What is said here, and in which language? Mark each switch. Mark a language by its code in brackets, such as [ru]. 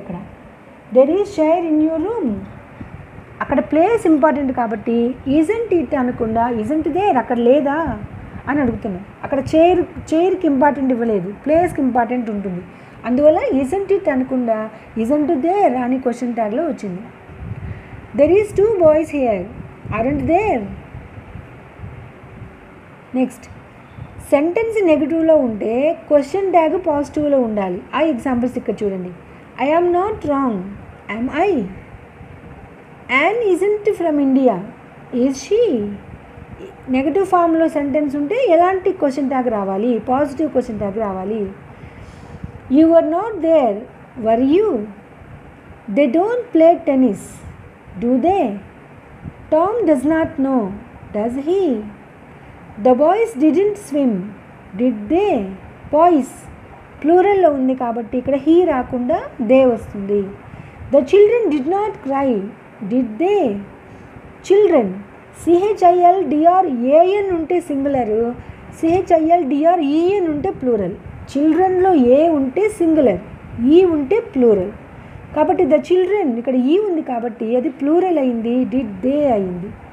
[te] అక్కడ [en] there is chair in your room, [te] అక్కడ place important కాబట్టి [en] isn't it [te] అనకుండా [en] isn't there [te] అక్కడ లేదా అని అడుగుతున్నాం. అక్కడ చైర్కి ఇంపార్టెంట్ ఇవ్వలేదు, ప్లేస్కి ఇంపార్టెంట్ ఉంటుంది, అందువల్ల ఈజంట్ ఇట్ అనకుండా ఈజంట్ దేర్ అని క్వశ్చన్ ట్యాగ్లో వచ్చింది. [en] There is 2 boys here, aren't there. [te] Next, sentence నెగిటివ్లో ఉంటే క్వశ్చన్ ట్యాగ్ పాజిటివ్లో ఉండాలి. ఆ ఎగ్జాంపుల్స్ ఇక్కడ చూడండి. [en] I am not wrong, am I. Ann isn't from India, is she. [te] Negative ఫామ్లో సెంటెన్స్ ఉంటే ఎలాంటి క్వశ్చన్ ట్యాగ్ రావాలి? పాజిటివ్ క్వశ్చన్ ట్యాగ్ రావాలి. [en] You are not there, were you. They don't play tennis, do they. Tom does not know, does he. The boys didn't swim, did they. [te] Boys ప్లూరల్లో ఉంది కాబట్టి ఇక్కడ he రాకుండా they వస్తుంది. [en] The children did not cry, did they. [te] Children CHILDRAN ఉంటే singular, CHILDREN ఉంటే plural. చిల్డ్రన్లో ఏ ఉంటే singular, ఈ ఉంటే ప్లూరల్. కాబట్టి ద చిల్డ్రన్ ఇక్కడ ఈ ఉంది కాబట్టి అది ప్లూరల్ అయింది, డిడ్ దే అయింది.